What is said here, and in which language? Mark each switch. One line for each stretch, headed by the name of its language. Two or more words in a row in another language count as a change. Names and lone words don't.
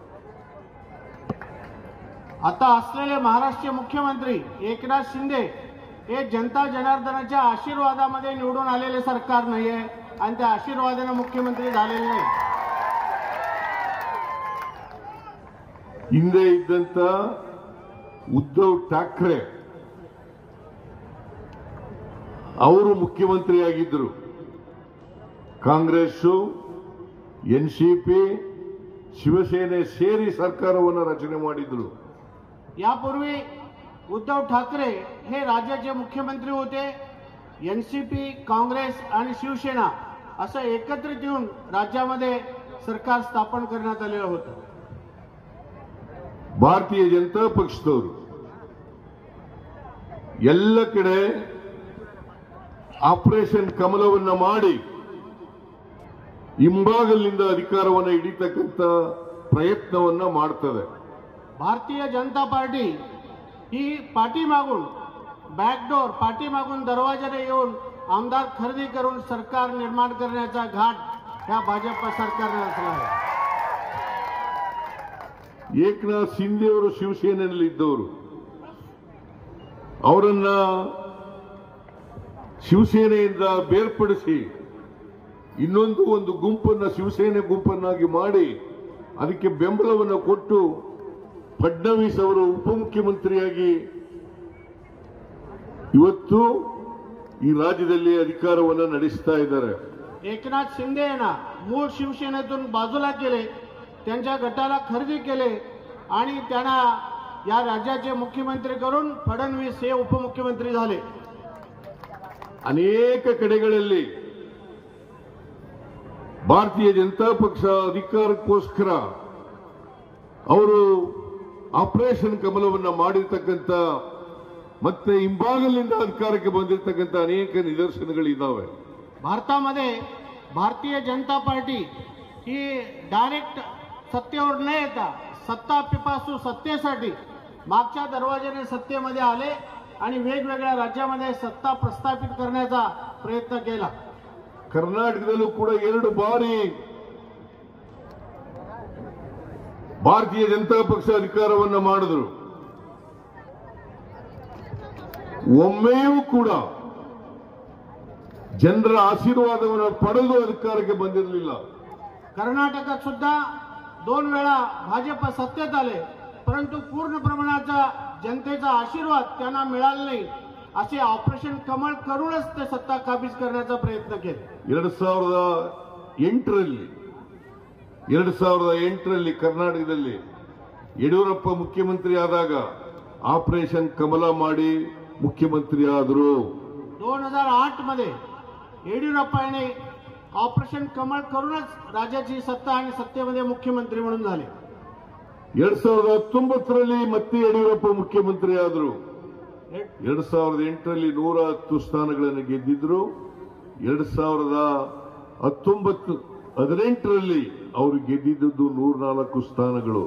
Marathi: आता असलेले महाराष्ट्र मुख्यमंत्री एकनाथ शिंदे हे जनता जनार्दनाच्या आशीर्वादामध्ये निवडून आलेले सरकार नाहीये आणि त्या आशीर्वादाने मुख्यमंत्री झालेले नाही.
Kannada: ಹಿಂದೆ ಇದ್ದಂತ ಉದ್ಧವ್ ಠಾಕ್ರೆ ಅವರು ಮುಖ್ಯಮಂತ್ರಿಯಾಗಿದ್ದರು. ಕಾಂಗ್ರೆಸ್, ಎನ್ಸಿಪಿ, ಶಿವಸೇನೆ ಸೇರಿ ಸರ್ಕಾರವನ್ನು ರಚನೆ ಮಾಡಿದ್ರು.
Marathi: यापूर्वी उद्धव ठाकरे हे राज्याचे मुख्यमंत्री होते. एनसीपी, काँग्रेस आणि शिवसेना असं एकत्रित येऊन राज्यामध्ये सरकार स्थापन करण्यात आलेलं होतं.
Kannada: ಭಾರತೀಯ ಜನತಾ ಪಕ್ಷದವರು ಎಲ್ಲ ಕಡೆ ಆಪರೇಷನ್ ಕಮಲವನ್ನ ಮಾಡಿ ಹಿಂಬಾಗಲಿನಿಂದ ಅಧಿಕಾರವನ್ನು ಹಿಡಿತಕ್ಕಂಥ ಪ್ರಯತ್ನವನ್ನ ಮಾಡ್ತದೆ.
Marathi: भारतीय जनता पार्टी ही पाठीमागून बॅकडोर, पाठीमागून दरवाजाने येऊन आमदार खरेदी करून सरकार निर्माण करण्याचा घाट ह्या भाजप सरकारने रचला आहे.
Kannada: ಏಕನಾಥ್ ಶಿಂದೆ ಅವರು ಶಿವಸೇನೆಯಲ್ಲಿ ಇದ್ದವರು, ಅವರನ್ನ ಶಿವಸೇನೆಯಿಂದ ಬೇರ್ಪಡಿಸಿ ಒಂದು ಗುಂಪನ್ನ ಶಿವಸೇನೆ ಗುಂಪನ್ನಾಗಿ ಮಾಡಿ ಅದಕ್ಕೆ ಬೆಂಬಲವನ್ನು ಕೊಟ್ಟು ಫಡ್ನವೀಸ್ ಅವರು ಉಪಮುಖ್ಯಮಂತ್ರಿಯಾಗಿ ಇವತ್ತು ಈ ರಾಜ್ಯದಲ್ಲಿ ಅಧಿಕಾರವನ್ನು ನಡೆಸ್ತಾ ಇದ್ದಾರೆ.
Marathi: एकनाथ शिंदे यांना मूळ शिवसेनेतून बाजूला केले, त्यांच्या गटाला खरेदी केले आणि त्यांना या राज्याचे मुख्यमंत्री करून फडणवीस हे उपमुख्यमंत्री झाले.
Kannada: ಅನೇಕ ಕಡೆಗಳಲ್ಲಿ ಭಾರತೀಯ ಜನತಾ ಪಕ್ಷ ಅಧಿಕಾರಕ್ಕೋಸ್ಕರ ಅವರು ಆಪರೇಷನ್ ಕಮಲವನ್ನ ಮಾಡಿರ್ತಕ್ಕಂಥ ಮತ್ತೆ ಹಿಂಬಾಗಲಿನಿಂದ ಅಧಿಕಾರಕ್ಕೆ ಬಂದಿರತಕ್ಕಂಥ ಅನೇಕ ನಿದರ್ಶನಗಳಿದ್ದಾವೆ.
Marathi: भारतामध्ये भारतीय जनता पार्टी ही डायरेक्ट सत्तेवर न येता सत्ता पिपासू सत्तेसाठी मागच्या दरवाजाने सत्तेमध्ये आले आणि वेगवेगळ्या राज्यामध्ये सत्ता प्रस्थापित करण्याचा प्रयत्न केला.
Kannada: ಕರ್ನಾಟಕದಲ್ಲೂ ಕೂಡ 2 ಬಾರಿ ಭಾರತೀಯ ಜನತಾ ಪಕ್ಷ ಅಧಿಕಾರವನ್ನು ಮಾಡಿದ್ರು. ಒಮ್ಮೆಯೂ ಕೂಡ ಜನರ ಆಶೀರ್ವಾದವನ್ನು ಪಡೆದು ಅಧಿಕಾರಕ್ಕೆ ಬಂದಿರಲಿಲ್ಲ.
Marathi: कर्नाटकात सुद्धा 2 वेळा भाजप सत्तेत आले, परंतु पूर्ण प्रमाणाचा जनतेचा आशीर्वाद त्यांना मिळाला नाही. असे ऑपरेशन कमळ करूनच ते सत्ता काबीज करण्याचा प्रयत्न केला.
Kannada: 2008ರಲ್ಲಿ ಕರ್ನಾಟಕದಲ್ಲಿ ಯಡಿಯೂರಪ್ಪ ಮುಖ್ಯಮಂತ್ರಿ ಆದಾಗ ಆಪರೇಷನ್ ಕಮಲ ಮಾಡಿ ಮುಖ್ಯಮಂತ್ರಿ ಆದರು.
Marathi: 2008 मध्ये येडियुरप्पा यांनी ऑपरेशन कमळ करूनच राज्याची सत्ता आणि सत्तेमध्ये मुख्यमंत्री म्हणून झाले.
Kannada: 2019ರಲ್ಲಿ ಮತ್ತೆ ಯಡಿಯೂರಪ್ಪ ಮುಖ್ಯಮಂತ್ರಿ ಆದರು. 2008ರಲ್ಲಿ 110 ಸ್ಥಾನಗಳನ್ನು ಗೆದ್ದಿದ್ರು. 2018ರಲ್ಲಿ ಅವರು ಗೆದ್ದಿದ್ದು 104 ಸ್ಥಾನಗಳು.